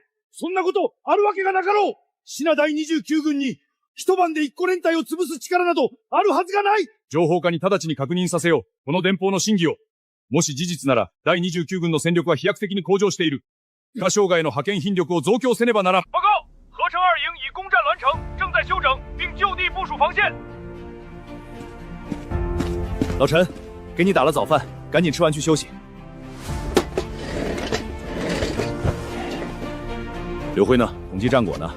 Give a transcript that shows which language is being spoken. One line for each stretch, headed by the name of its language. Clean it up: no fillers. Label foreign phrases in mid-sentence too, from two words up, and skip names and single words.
Japanese: そんなことあるわけがなかろう！品第29軍に、一晩で一個連隊を潰す力などあるはずがない！情報課に直ちに確認させよう。この電報の真偽を。もし事実なら、第29軍の戦力は飛躍的に向上している。他省外の派遣兵力を増強せねばならん。
Chinese: 报告，合成2营已攻占栾城，正在休整，并就地部署防线。老陈，给你打了早饭，赶紧吃完去休息。刘辉呢？统计战果呢？